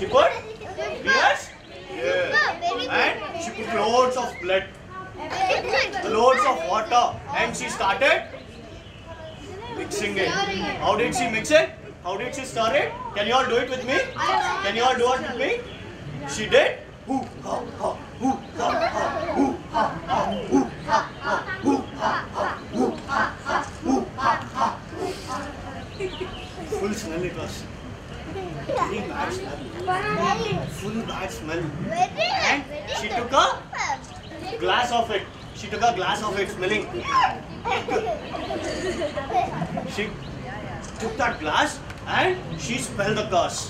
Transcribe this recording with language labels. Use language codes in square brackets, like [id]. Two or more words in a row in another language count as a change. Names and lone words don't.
[en] She put bear's hair. And she put loads of blood. Loads of water. And she started mixing it. How did she mix it? How did she stir it? Can you all do it with me? Can you all do it with me? She did. Hoo ha ha, hoo ha ha, hoo ha ha, hoo ha ha, hoo ha ha, hoo ha ha, hoo ha ha. Full smell it was. Very bad smell. Full bad smell. And she took a glass of it. She took a glass of it, smelling. She took that glass and she spelled the curse.